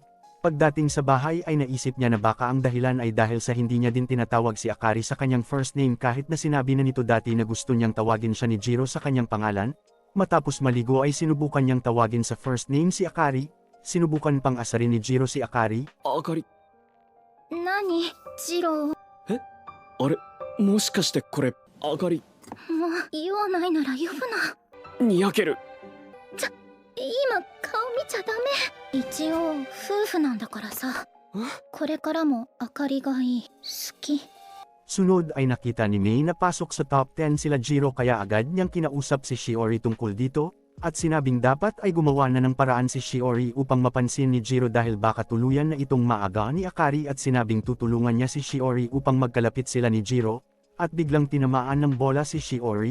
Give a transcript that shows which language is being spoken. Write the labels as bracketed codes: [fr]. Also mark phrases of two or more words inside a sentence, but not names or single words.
[tl] Pagdating sa bahay ay naisip niya na baka ang dahilan ay dahil sa hindi niya din tinatawag si Akari sa kanyang [en] first name [tl] kahit na sinabi na nito dati na gusto niyang tawagin siya ni Jiro sa kanyang pangalan. Matapos maligo ay sinubukan niyang tawagin sa [en] first name [tl] si Akari. Sinubukan pang asarin ni Jiro si Akari. [ja] あかり。何ジロー、あれ、もしかしてこれあかり。もう言わないなら呼ぶな。にやける。今顔見ちゃダメ。一応夫婦なんだからさ。これからもあかりがいい。好き。 [tl] Sunod ay nakita ni Mei na pasok sa top 10 sila Jiro kaya agad niyang kinausap si Shiori tungkol dito, at sinabing dapat ay gumawa na ng paraan si Shiori upang mapansin ni Jiro dahil baka tuluyan na itong maaga ni Akari, at sinabing tutulungan niya si Shiori upang magkalapit sila ni Jiro, at biglang tinamaan ng bola si Shiori.